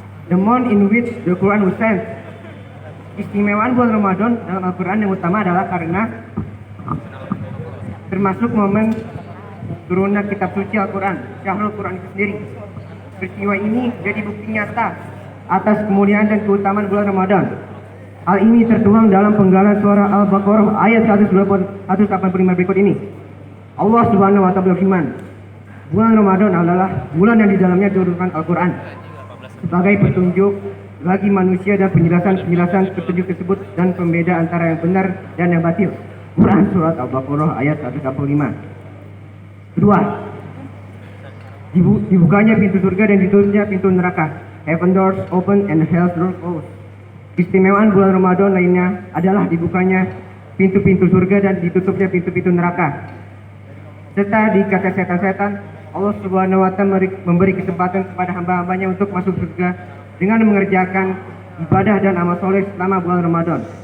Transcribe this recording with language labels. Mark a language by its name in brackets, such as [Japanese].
[English] The month in which the Quran was sent. [Indonesian] Istimewaan bulan Ramadan dalam Al-Quran yang utama adalah karena termasuk momen turunnya kitab suci Al-Quran, Syahrul Quran itu sendiri. Peristiwa ini jadi bukti nyata atas kemuliaan dan keutamaan bulan Ramadan. Hal ini tertuang dalam penggalan surah Al-Baqarah ayat 185 berikut ini. Allah Subhanahu wa taala berfirman, bulan Ramadan adalah bulan yang di dalamnya diturunkan Al-Quran sebagai petunjuk bagi manusia dan penjelasan petunjuk tersebut dan pembeda antara yang benar dan yang batil. Quran surat Al-Baqarah ayat 185. Kedua, dibukanya pintu surga dan ditutupnya pintu neraka. [English] Heaven doors open and hell doors closed. [Indonesian] Istimewaan bulan Ramadan lainnya adalah dibukanya pintu-pintu surga dan ditutupnya pintu-pintu neraka. Serta dikata setan-setan, Allah Subhanahu wa taala memberi kesempatan kepada hamba-hambanya untuk masuk surga dengan mengerjakan ibadah dan amal soleh selama bulan Ramadan.